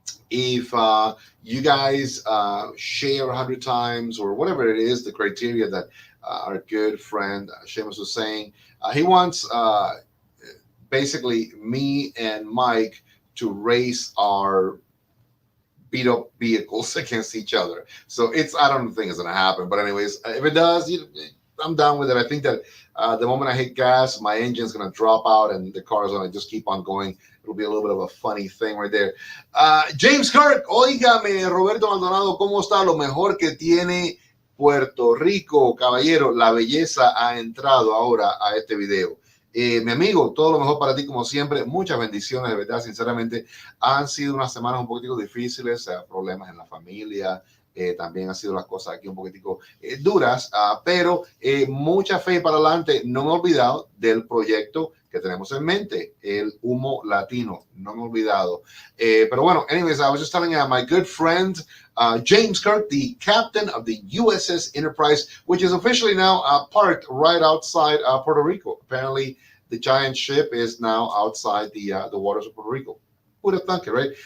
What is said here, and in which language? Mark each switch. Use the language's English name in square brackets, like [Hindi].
[English] If you guys share 100 times or whatever it is, the criteria that our good friend Seamus was saying, he wants basically me and Mike to race our beat up vehicles against each other. So I don't think it's going to happen. But anyways, if it does, I'm down with it. I think that the moment I hit gas, my engine's going to drop out and the car is going to just keep on going. It'll be a little bit of a funny thing right there. [Spanish] James Kirk, óigame, Roberto Maldonado, ¿cómo está? Lo mejor que tiene Puerto Rico, caballero. La belleza ha entrado ahora a este video. Mi amigo, todo lo mejor para ti como siempre. Muchas bendiciones, de verdad, sinceramente. Han sido unas semanas un poquitico difíciles, problemas en la familia. También han sido las cosas aquí un poquitico duras, pero mucha fe para adelante. No me he olvidado del proyecto que tenemos en mente, el Humo Latino. No me he olvidado. Pero bueno, [English] anyways, I was just telling my good friend, James Kirk, the captain of the USS Enterprise, which is officially now parked right outside Puerto Rico. Apparently, the giant ship is now outside the waters of Puerto Rico. Who would have thunk it, right?